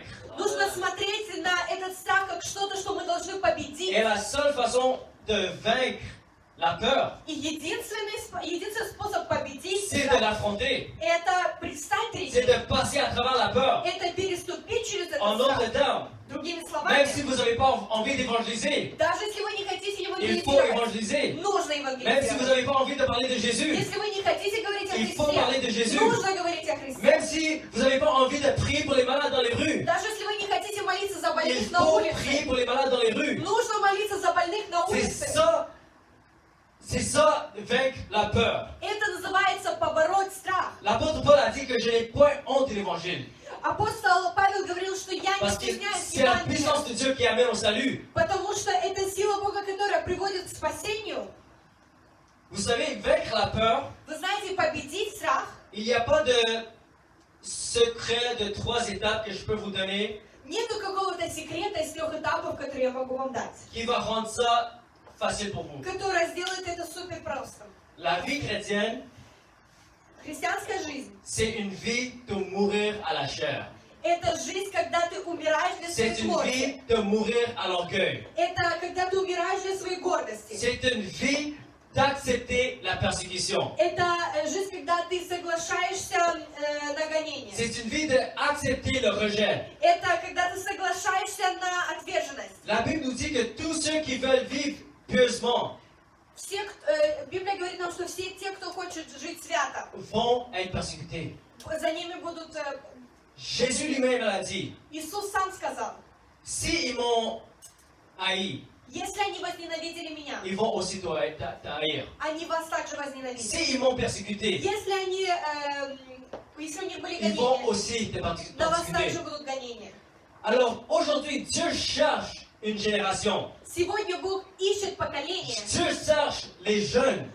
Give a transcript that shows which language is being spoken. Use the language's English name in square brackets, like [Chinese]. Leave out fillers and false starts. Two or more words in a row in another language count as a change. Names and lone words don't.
[Russian] Нужно смотреть на этот страх как что-то, что мы должны победить. [French] Et la seule façon de vaincre la peur, [Russian] И единственный способ победить [French] c'est de [Russian] страх [French] l'affronter. [Russian] — это предстать перед [French] C'est [Russian] ним. [French] de passer à travers la peur. [Russian] Это переступить через этот [French] En [Russian] страх. [French] d'autres termes, [Russian] Другими [French] même [Russian] словами, [French] si vous n'avez pas envie d'évangéliser, [Russian] даже если вы не хотите [French] il faut [Russian] евангелизировать, [French] évangéliser. [Russian] нужно [French] Même si vous [Russian] евангелизировать. [French] n'avez pas envie de parler de Jésus, [Russian] Если вы не хотите говорить о [French] il faut parler de [Russian] Христе, [French] Jésus. [Russian] нужно говорить о Христе. [French] Même si vous n'avez pas envie de prier pour les malades dans les rues, [Russian] Даже если вы не хотите молиться за [French] il [Russian] больных на [French] faut prier [Russian] улице, [French] pour les malades dans les rues. [Russian] нужно молиться за больных на улице. [French] C'est ça, vaincre la peur. [Russian] Это называется побороть страх. [French] L'apôtre Paul a dit que je n'ai point honte de l'évangile. [Russian] Апостол Павел говорил, что я не [French] Parce que [Russian] стесняюсь [French] c'est la [Russian] Евангелия, [French] puissance de Dieu qui amène au salut. [Russian] потому что это сила Бога, которая приводит к спасению. [French] Vous savez, vaincre la peur, [Russian] Вы знаете, победить страх, [French] il n'y a pas de secret de 3 étapes que je peux vous donner [Russian] нету какого-то секрета из 3 этапов, которые я могу вам дать, [French] qui va rendre ça facile pour vous. [Russian] которая сделает это супер просто. [French] La vie chrétienne, [Russian] Христианская жизнь [French] c'est une vie de mourir à la chair. — [Russian] это жизнь, когда ты умираешь для своей [French] C'est une [Russian] плоти. [French] vie de mourir à l'orgueil. [Russian] Это когда ты умираешь для своей гордости. [French] C'est une vie d'accepter la persécution. [Russian] Это жизнь, когда ты соглашаешься на гонение. [French] C'est une vie d'accepter le rejet. [Russian] Это когда ты соглашаешься на отверженность. [French] La Bible nous dit que tous ceux qui veulent vivre pieusement [Russian] Библия говорит нам, что все те, кто хочет жить свято, [French] vont être persécutés. [Russian] за ними будут... [French] Jésus lui-même l'a dit. [Russian] Иисус сам сказал, [French] S'ils m'ont haï, [Russian] если они возненавидели меня, [French] ils vont aussi t'haïr. [Russian] они вас также возненавидят. [French] S'ils m'ont persécuté, [Russian] Если у них были [French] ils vont [Russian] гонения, [French] aussi te [Russian] на вас [French] persécuter. [Russian] также будут гонения. [French] Alors aujourd'hui, Dieu cherche une génération. [Russian] Сегодня Бог ищет поколение, [French] Dieu cherche les jeunes